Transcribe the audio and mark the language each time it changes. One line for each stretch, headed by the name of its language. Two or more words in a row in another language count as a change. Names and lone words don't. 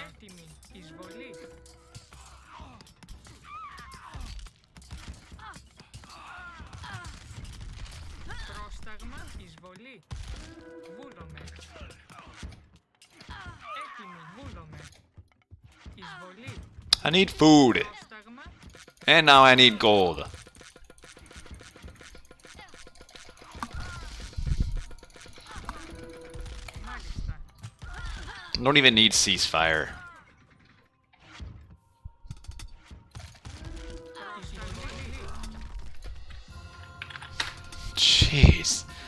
Greek: Έτοιμοι. Εισβολή. Πρόσταγμα. Εισβολή. Βούλομαι. Έτοιμοι. Βούλομαι. Εισβολή.
English: I need food.
Greek: Πρόσταγμα.
English: And now I need gold.
Greek: Μάλιστα.
English: Don't even need ceasefire. Jeez.